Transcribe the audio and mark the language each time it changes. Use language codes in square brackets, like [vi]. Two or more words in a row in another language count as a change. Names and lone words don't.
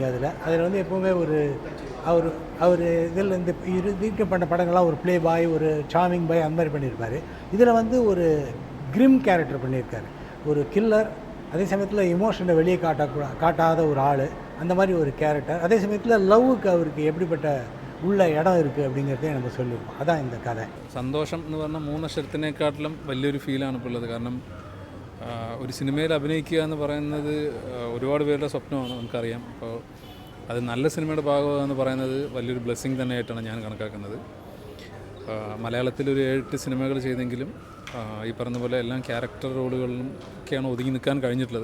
[ta] அதில் வந்து எப்போவுமே அவர் இதில் இந்த இருக்க பண்ண படங்கள்லாம் ஒரு [en] play boy, [ta] ஒரு [en] charming boy, [ta] அந்த மாதிரி பண்ணியிருப்பார். இதில் வந்து ஒரு [en] grim character [ta] பண்ணியிருக்காரு, ஒரு கில்லர், அதே சமயத்தில் இமோஷனை வெளியே காட்டாத ஒரு ஆள், அந்த மாதிரி ஒரு கேரக்டர். அதே சமயத்தில் லவ்வுக்கு அவருக்கு எப்படிப்பட்ட [ml] ഉള്ള ഇടം [ta] இருக்குது அப்படிங்கிறதே நம்ம சொல்லியிருக்கோம். அதான் இந்த கதை. [ml] സന്തോഷം എന്ന് പറഞ്ഞാൽ 3 അക്ഷരത്തിനേക്കാട്ടിലും വലിയൊരു ഫീലാണ് ഇപ്പോൾ ഉള്ളത്. കാരണം ഒരു സിനിമയിൽ അഭിനയിക്കുക എന്ന് പറയുന്നത് ഒരുപാട് പേരുടെ സ്വപ്നമാണ്, നമുക്കറിയാം. അപ്പോൾ അത് നല്ല സിനിമയുടെ ഭാഗമെന്ന് പറയുന്നത് വലിയൊരു ബ്ലെസ്സിങ് തന്നെയായിട്ടാണ് ഞാൻ കണക്കാക്കുന്നത്. മലയാളത്തിലൊരു 7-8 സിനിമകൾ ചെയ്തെങ്കിലും ഈ പറഞ്ഞ പോലെ എല്ലാം ക്യാരക്ടർ റോളുകളിലും ഒക്കെയാണ് ഒതുങ്ങി നിൽക്കാൻ കഴിഞ്ഞിട്ടുള്ളത്.